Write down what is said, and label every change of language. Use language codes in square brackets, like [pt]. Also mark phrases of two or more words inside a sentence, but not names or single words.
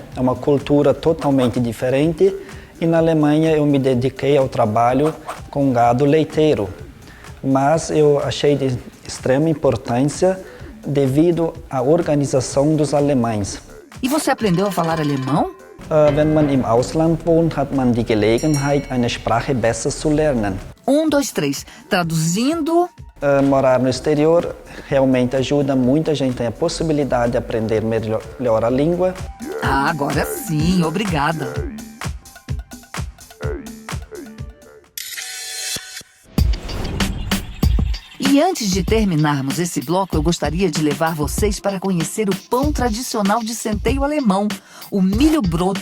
[pt] É uma cultura totalmente diferente. E na Alemanha eu me dediquei ao trabalho com gado leiteiro. Mas eu achei de extrema importância devido à organização dos alemães. E você aprendeu a falar alemão? [de] Wenn man im Ausland wohnt, hat man die Gelegenheit, eine Sprache besser zu lernen. 1, 2, 3. [pt] Traduzindo... Morar no exterior realmente ajuda, muita gente tem a possibilidade de aprender melhor a língua. Ah, agora sim, obrigada. E antes de terminarmos esse bloco, eu gostaria de levar vocês para conhecer o pão tradicional de centeio alemão, o Milhobrot.